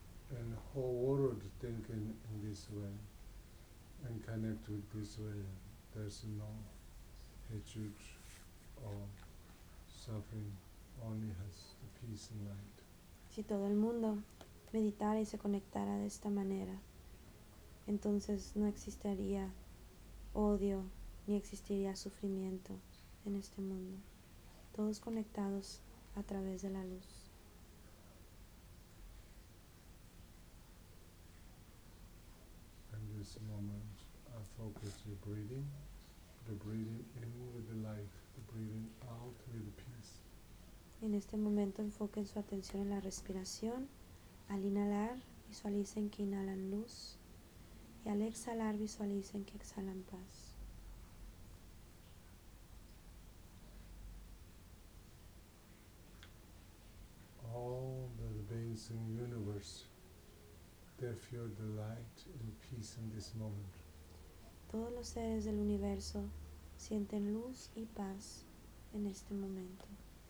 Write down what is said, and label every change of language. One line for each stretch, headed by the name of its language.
English: And the whole world thinking in this way and connect with this way, there's no hatred or suffering, only has the peace and light.
Spanish: Si todo el mundo meditara y se conectara de esta manera, entonces no existiría odio ni existiría sufrimiento en este mundo. Todos conectados a través de la luz.
English: This moment, I focus the breathing in with the light, the breathing out with the peace.
Spanish: En este momento, enfoquen su atención en la respiración. Al inhalar, visualicen que inhalan luz, y al exhalar, visualicen que exhalan paz.
English: All the beings in the universe, they feel the light and peace in this moment.
Spanish: Todos los seres del universo sienten luz y paz en este momento.